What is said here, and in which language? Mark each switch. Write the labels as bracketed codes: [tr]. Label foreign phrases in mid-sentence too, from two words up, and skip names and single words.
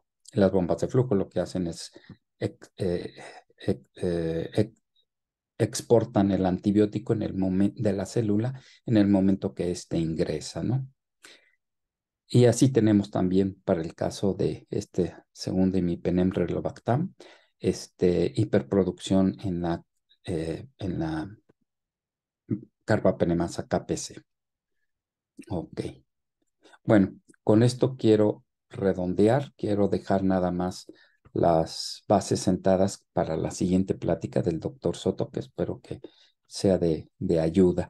[es] Las bombas de flujo lo que hacen es exportan el antibiótico en el momento de la célula en el momento que éste ingresa, ¿no? Y así tenemos también para el caso de este segundo imipenem relobactam, hiperproducción en la carbapenemasa KPC. Ok. Bueno, con esto quiero redondear, quiero dejar nada más las bases sentadas para la siguiente plática del doctor Soto, que espero que sea de ayuda.